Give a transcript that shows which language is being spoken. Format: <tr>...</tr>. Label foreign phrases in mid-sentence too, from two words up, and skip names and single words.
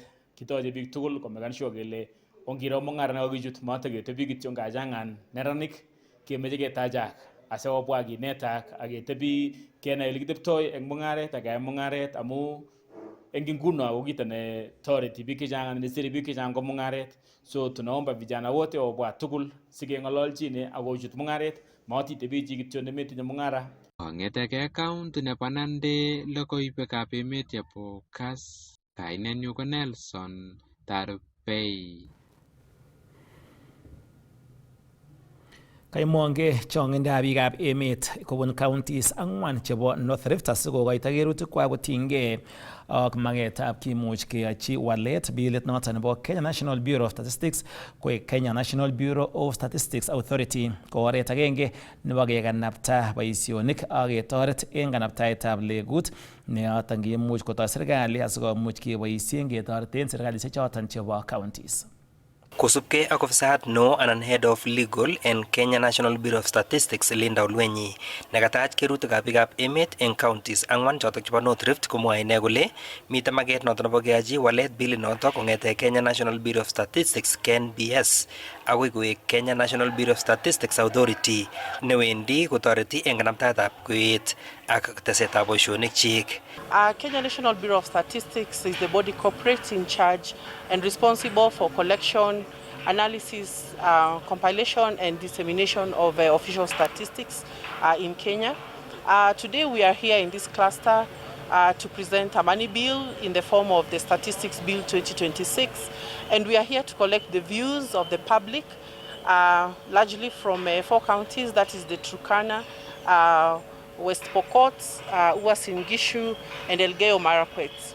<kln>Kitoche biik tugul komekan sure kele ongiro mung'aret nekakichut mateketebi kityo ngachang'an neranik kemeche ketachak asikobwa kinetak ak ketebi kenai ole kiteptoi eng mung'aret ak keyai mung'aret amu eng nguno ko kito ne toreti biik chechang anan nesiri biik chechang ko mung'aret.</kln> <sw>So tunaomba vijana wote</sw> <kln>wabwa tugul sikeng'ololchine ak kochut mung'aret, matitebi chi kityo nemetinye mung'ara. Kong'etegei county nebo Nandi, logoiwekab emet chebo Kass, kainenyu ko Nelson Tarbei. Kaimwongei chong'indab biikab emet kobun counties 4 chebo North Rift asikokoito kerutikwak kotinygei ak magetab kimuch keyochi walet bilit noton nebo Kenya National Bureau of Statistics koek Kenya National Bureau of Statistics Authority ko oret agenge nebo kekanapta boisionik ak ketoret eng kanaptaetab legut neyoton kimuch kotoi serikali asikomuch keboisien ketoreten serikalishek choton chebo counties. Kosubkei ak ofisayat no anan</kln> <en>Head of Legal</en> <kln>en Kenya National Bureau of Statistics Linda Olwenyi nekatach kerutikab biikab emet eng counties 4 chotok chebo North Rift komwoe ine kole mite maket noto nebo keyachi walet bilit noto kong'ete Kenya National Bureau of Statistics KNBS akoi koek Kenya National Bureau of Statistics Authority newendi kotoreti eng kanaptaetab kweet ak tesetab boisionik chik.</kln> <en>Kenya National Bureau of Statistics is the body corporate in charge and responsible for collection analysis, compilation and dissemination of official statistics in Kenya. Today we are here in this cluster to present a money bill in the form of the Statistics Bill 2026, and we are here to collect the views of the public, largely from 4 counties, that is the Turkana, West Pokot, Uasin Gishu, and Elgeyo Marakwet.</en>